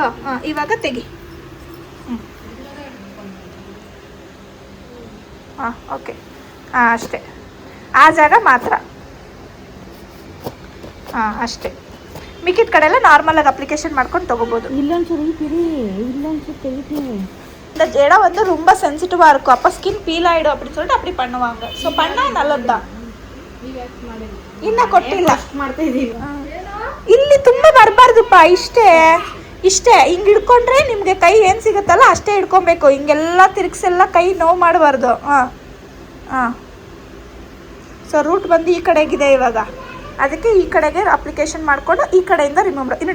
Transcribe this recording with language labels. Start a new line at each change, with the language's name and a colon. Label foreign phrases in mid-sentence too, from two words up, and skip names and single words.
Kannada: ಹಾಂ, ಇವಾಗ ತೆಗಿ. ಹಾಂ ಓಕೆ, ಹಾಂ ಅಷ್ಟೇ, ಆ ಜಾಗ ಮಾತ್ರ. ಹಾಂ ಅಷ್ಟೇ, ಮಿಕ್ಕಿದ ಕಡೆ ಎಲ್ಲ ನಾರ್ಮಲಾಗಿ ಅಪ್ಲಿಕೇಶನ್ ಮಾಡ್ಕೊಂಡು ತೊಗೋಬೋದು. ಇಲ್ಲೊಂಚೂರು ಇಲ್ಲೊಂಚೂರು ತೆಗಿತೀನಿ.
Tamil: இந்த இடம் வந்து ரொம்ப சென்சிட்டிவாக இருக்கும். அப்போ
English: skin peel
Tamil: ஆகிடும் அப்படின்னு சொல்லிட்டு அப்படி பண்ணுவாங்க. ஸோ பண்ணால் நல்லது தான்.
Kannada: ಇನ್ನೂ ಕೊಟ್ಟಿಲ್ಲ, ಮಾಡ್ತಾ ಇದೀವಿ. ಇಲ್ಲಿ ತುಂಬ ಬರಬಾರ್ದಪ್ಪ, ಇಷ್ಟೇ ಇಷ್ಟೇ. ಹಿಂಗೆ ಹಿಡ್ಕೊಂಡ್ರೆ ನಿಮಗೆ ಕೈ ಏನು ಸಿಗುತ್ತಲ್ಲ ಅಷ್ಟೇ ಹಿಡ್ಕೊಬೇಕು. ಹಿಂಗೆಲ್ಲ ತಿರುಗಿಸೆಲ್ಲ ಕೈ ನೋವು ಮಾಡಬಾರ್ದು. ಹಾಂ ಹಾಂ. ಸೊ ರೂಟ್ ಬಂದು ಈ ಕಡೆಗಿದೆ ಇವಾಗ, ಅದಕ್ಕೆ ಈ ಕಡೆಗೆ ಅಪ್ಲಿಕೇಶನ್ ಮಾಡಿಕೊಂಡು ಈ ಕಡೆಯಿಂದ ರಿಮೂವ್ ಮಾಡಿ.